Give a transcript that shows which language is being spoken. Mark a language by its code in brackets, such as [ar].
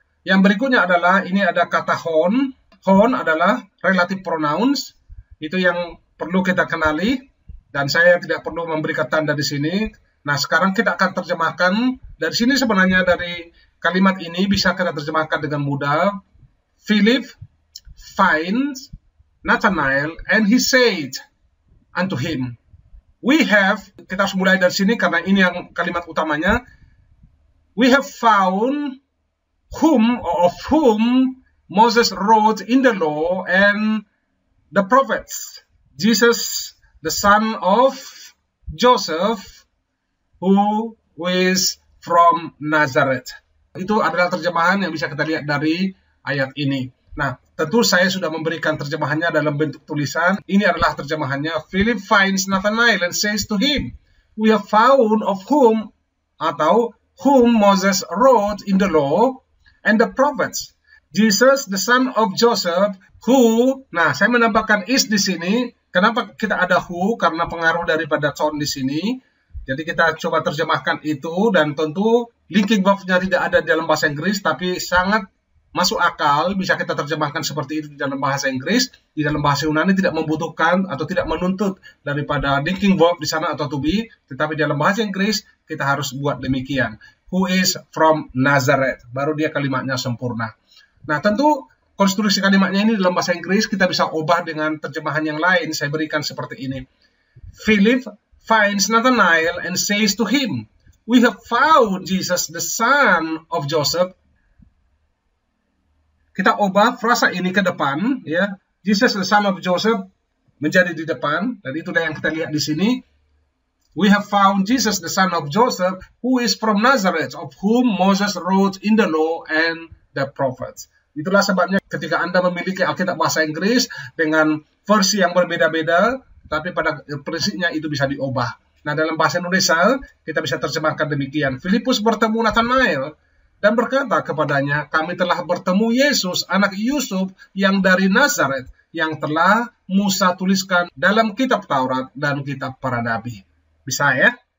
[id] Yang berikutnya adalah ini ada kata hon. Hon adalah relative pronouns, itu yang perlu kita kenali. Dan saya tidak perlu memberikan tanda di sini. Nah, sekarang kita akan terjemahkan. Dari sini sebenarnya dari kalimat ini bisa kita terjemahkan dengan mudah. [en] Philip finds Nathanael and he said unto him. [id] Kita harus mulai dari sini karena ini yang kalimat utamanya. [en] We have found of whom Moses wrote in the law and the prophets. Jesus, the son of Joseph, who is from Nazareth. [id] Itu adalah terjemahan yang bisa kita lihat dari ayat ini. Nah, tentu saya sudah memberikan terjemahannya dalam bentuk tulisan. Ini adalah terjemahannya. [en] Philip finds Nathanael and says to him, we have found of whom atau whom Moses wrote in the law and the prophets. Jesus, the son of Joseph, who, [id] nah saya menambahkan [en] is di sini. [id] Kenapa kita ada who? Karena pengaruh daripada ton di sini. Jadi kita coba terjemahkan itu dan tentu linking verb-nya tidak ada dalam bahasa Inggris, tapi sangat masuk akal, bisa kita terjemahkan seperti itu di dalam bahasa Inggris. Di dalam bahasa Yunani tidak membutuhkan atau tidak menuntut daripada linking verb di sana atau to be, tetapi di dalam bahasa Inggris kita harus buat demikian. [en] Who is from Nazareth, [id] baru dia kalimatnya sempurna. Nah, tentu konstruksi kalimatnya ini dalam bahasa Inggris kita bisa ubah dengan terjemahan yang lain. Saya berikan seperti ini. [en] Philip finds Nathanael and says to him, "We have found Jesus, the son of Joseph." [id] Kita ubah frasa ini ke depan, ya. [en] Jesus, the son of Joseph, [id] menjadi di depan, dan itulah yang kita lihat di sini. [en] We have found Jesus, the son of Joseph, who is from Nazareth, of whom Moses wrote in the law and the prophets. [id] Itulah sebabnya ketika Anda memiliki Alkitab bahasa Inggris dengan versi yang berbeda-beda, tapi pada prinsipnya itu bisa diubah. Nah, dalam bahasa Indonesia, kita bisa terjemahkan demikian. Filipus bertemu Nathanael dan berkata kepadanya, "Kami telah bertemu Yesus, anak Yusuf yang dari Nazaret, yang telah Musa tuliskan dalam kitab Taurat dan kitab para nabi." Bisa ya?